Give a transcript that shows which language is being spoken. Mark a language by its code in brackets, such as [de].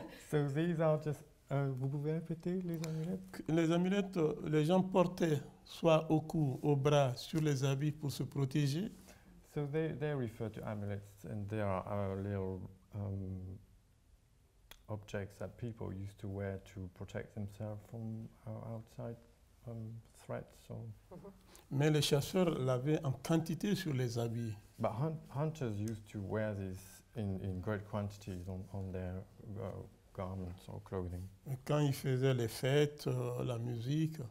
[en] So these are just. [fr] Vous pouvez répéter les amulettes? Les amulettes, les gens portaient soit au cou, au bras, sur les habits pour se protéger. [en] So they refer to amulets, and they are little objects that people used to wear to protect themselves from outside threats. So. [fr] Mais les chasseurs l'avaient en quantité sur les habits. [en] But hunters used to wear this in great quantities on their garments or clothing. [fr] Et quand ils faisaient les fêtes, la musique,